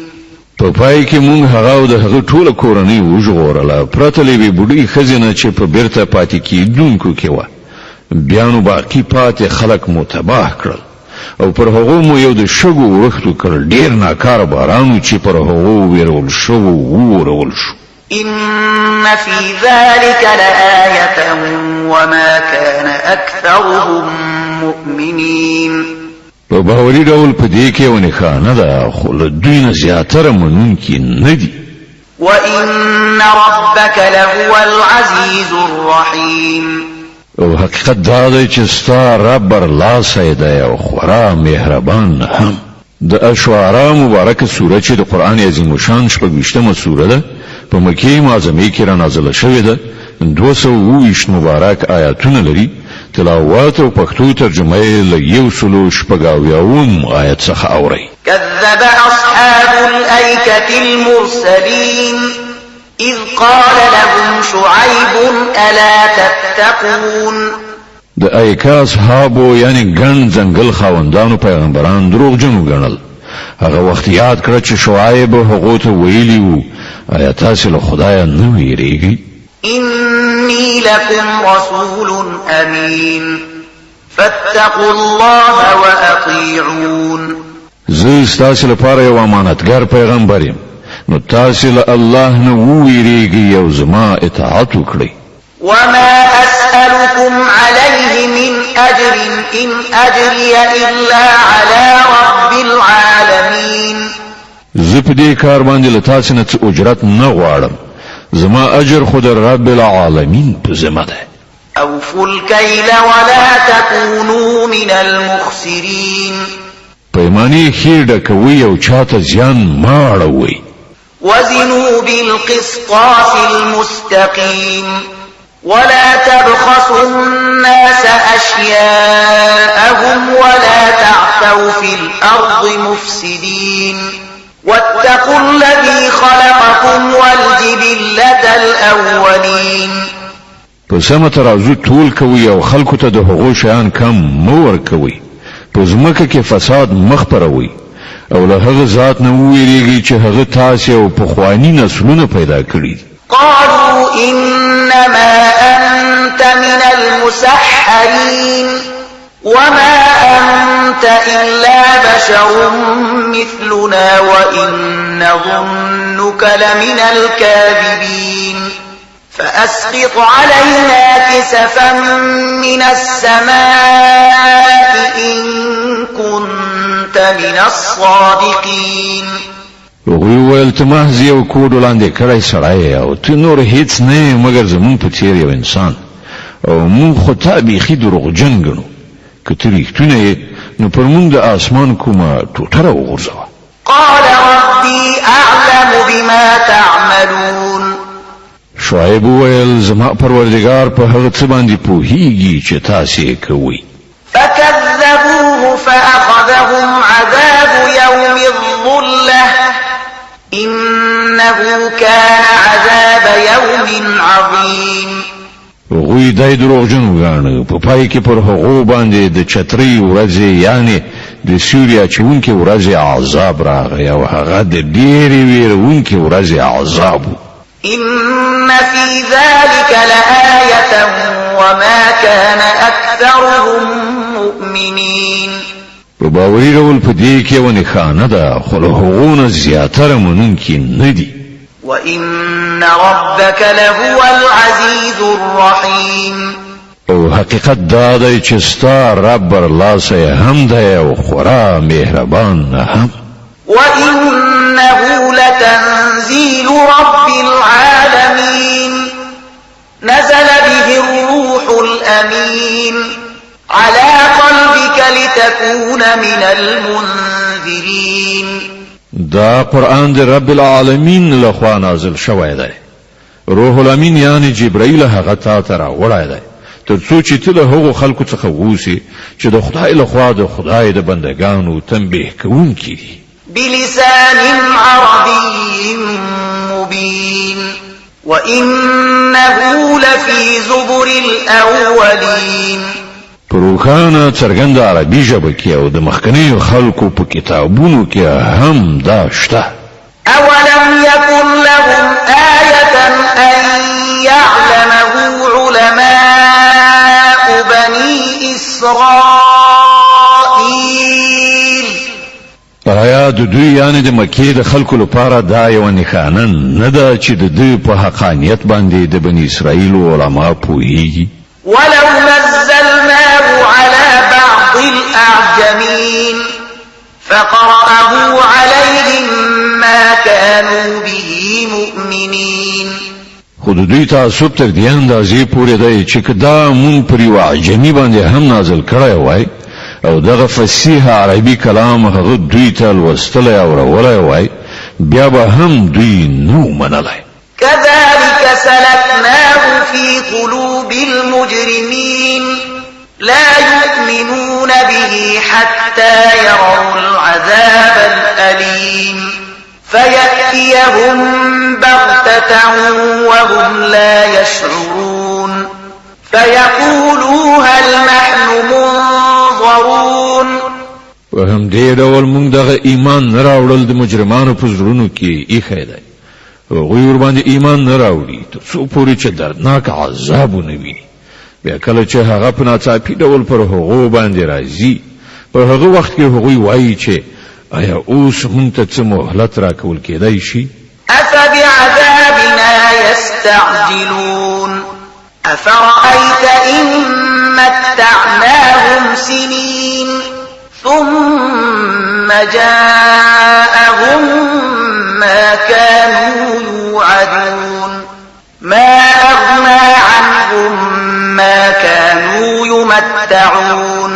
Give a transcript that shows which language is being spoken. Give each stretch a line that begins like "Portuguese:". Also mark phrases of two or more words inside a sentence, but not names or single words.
Pashto: په پای کې مونږ هغه او د هغه ټوله کورنۍ وژغورله پرته له یوې بوډۍ ښځې نه چې په بیرته پاتې کېدونکو کې وه. بیا نو باقي پاتې خلک مو تباه کړل او پر هغو مو یو د شګو ورښتو کړل ډېر ناکاره باران چې پر هغو ویرول شوو وورول شو.
Arabic: إن في ذلك لآية وما كان أكثرهم مؤمنين.
Pashto: په باوري ډول په دې کې یو نښانه ده خو له دوی نه زیاتره منونکي نه دي.
Arabic: وإن ربك لهو العزيز الرحيم.
Pashto: او حقیقت دا دی چې ستا رب برلاسی دی او خورا مهربان هم. د اشعراء مبارکه سوره چې د قرآن عظیم الشان 26مه سوره ده په مکې معظمې کې را نازله شوې ده. 220 مبارک آیاتونه لري. تلاوت او پښتو ترجمه یې له 186 آیت څخه اوري.
Arabic: كذب أصحاب الأيكة المرسلين إذ قال لهم شعيب ألا تتقون.
Pashto: د ایکا اصحابو یعنی ګڼ ځنګل خاوندانو پیغمبران دروغجن ګڼل. هغه وخت یاد کړ چې شعیب هغه ته ویلی وو آیا تاسې له خدایه نه ویریږئ؟
Arabic: إني لكم رسول أمين فاتقوا الله وأطيعون.
Pashto: زه ستاسې لپاره یو امانتګر پیغمبر یم نو تاسې له الله نه وویریږئ او زما اطاعت وکړئ.
Arabic: وما أسألكم عليه من أجر إن أجري إلا على رب العالمين.
Pashto: زه په دې کار باندې له تاسې نه څه اجرت نه غواړم. زما اجر خود
Arabic: رب العالمین
Pashto: په ذمه ده.
Arabic: أوفوا الكيل ولا تكونوا من المخسرين.
Pashto: پیمانې ښې ډکوئ او چاته زیان مه اړوئ.
Arabic: وزنوا بالقسطاس المستقيم ولا تبخسوا الناس أشياءهم ولا تعثوا في الأرض مفسدين واتقوا الذي خلقكم والجبلة الأولين.
Pashto: په سمه ترازو ټول کوي او خلکو ته د هغو شیان کم مه ورکوئ. په ځمکه کې فساد مه خپروئ او له هغه ذات نه وویریږئ چې هغه تاسې او پخواني نسلونه پیدا کړي.
Arabic: قالوا إنما أنت من المسحرين وما أنت إلا بشر مثلنا وإن نظنك لمن الكاذبين فأسقط علينا كسفا من السماء إن كنت من الصادقين.
Pashto: هغوی ویل ته محض یو کوډ وړاندې کړی سړی او ته نور هیڅ نه یې مګر زموږ په څېر یو انسان او موږ خو تا بیخي دروغجن ګڼو. که ته رښتونه یې نو پر موږ د اسمان کومه ټوټه راوغورځوه.
Arabic: قال ربي أعلم بما تعملون.
Pashto: شعیب ویل زما پروردگار په هغه څه باندې پوهیږي چې تاسې کوئ.
Arabic: فكذبوه فأخذهم عذاب يوم الظلة إنه كان عذاب يوم عظيم.
Pashto: غوی دای دروغجن وګاڼه په پای کې پر هغو باندې د چترۍ ورځې یعنی د سوریا چونکې ورځې عذاب راغی او هغه د ډېرې ویرونکې ورځې عذاب.
Arabic: إن في ذلك لآية وما كان أكثرهم مؤمنين.
Pashto: په باوري ډول په دې کې یوه نښانه ده خو له هغو نه زیاتره منونکي نه دي.
Arabic: وإن ربك لهو العزيز الرحيم.
Pashto: او حقیقت دا دی چې ستا رب برلاسی هم دی او خورا مهربان هم.
Arabic: وإنه لتنزيل رب العالمين نزل به الروح الأمين على قلبك لتكون من المنذرين.
Pashto: دا قرآن دی
Arabic: رب العالمین
Pashto: لخوا نازل شوی دی.
Arabic: روح الامین
Pashto: یعنی جبرائیل هغه تا ته راوړی دی تر څو چې ته له هغو خلکو څخه اوسې چې د خدای لخوا د خدای د بندګانو تنبیه کوونکي دي.
Arabic: بلسان عربي مبين وإنه لفي زبر الأولين.
Pashto: پروخانه څرګنده عربي ژبه کې او د مخکنیو خلکو په کتابونو کې هم دا شته.
Arabic: أولم يكن لهم آية أن يعلمه علماء بني إسرائيل.
Pashto: آیا د دوی یعنی د مکې د خلکو لپاره دا یوه نښانه نه ده چې د دوی په حقانیت باندې د بني اسرائیلو علما پوهیږي؟
Arabic: ولو نزلناه على بعض الأعجمين فقرأه عليهم ما كانوا به مؤمنين.
Pashto: خو د دوی تعصب تر دې اندازې پورې دی چې که دا مونږ پر یوه عجمي باندې هم نازل کړی وای او دغه فصیح عربي کلام هغه دوی ته لوستلی او اورولی وای بیا به هم دوی نو منلی.
Arabic: كذلك سلكناه في قلوب المجرمين لا يؤمنون به حتى يروا العذاب الأليم فيأتيهم بغتة وهم لا يشعرون فيقولوا هل نحن منظرون.
Pashto: وهم دې ډول مونږ دغه ایمان نه راوړل د مجرمانو په زړونو کې ایښی دی. هغوی ورباندې ایمان نه راوړي تر څو پورې چې دردناک عذاب ونه ویني. بیا کله چې هغه په ناڅاپي ډول پر هغو باندې راځي په هغه وخت کې هغوی وایي چې آیا اوس مونږ ته څه مهلت راکول کېدای شي؟
Arabic: أفبعذابنا يستعجلون أفرأيت إن متعناهم سنين ثم جاءهم ما كانوا يوعدون ما أغنى عنهم ما كانوا يمتعون.